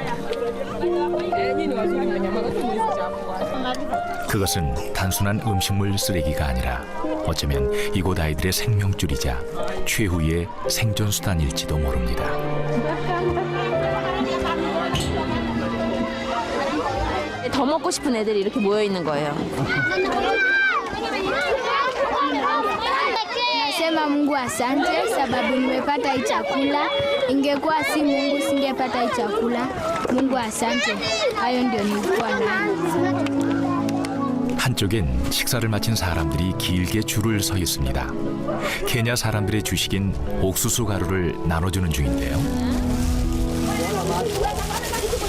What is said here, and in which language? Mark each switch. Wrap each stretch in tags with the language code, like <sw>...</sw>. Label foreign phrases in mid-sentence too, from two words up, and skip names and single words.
<ko>그것은 단순한 음식물 쓰레기가 아니라 어쩌면 이곳 아이들의 생명줄이자 최후의 생존수단일지도 모릅니다. 더 먹고 싶은 애들이 이렇게 모여 있는 거예요.</ko> <sw>Nasema Mungu asante sababu nimepata hii chakula. Ingekuwa si Mungu singepata hii chakula. Mungu asante. Hayo ndio nilikuwa nayo.</sw> <ko>한쪽엔 식사를 마친 사람들이 길게 줄을 서 있습니다. 케냐 사람들의 주식인 옥수수 가루를 나눠주는 중인데요.</ko>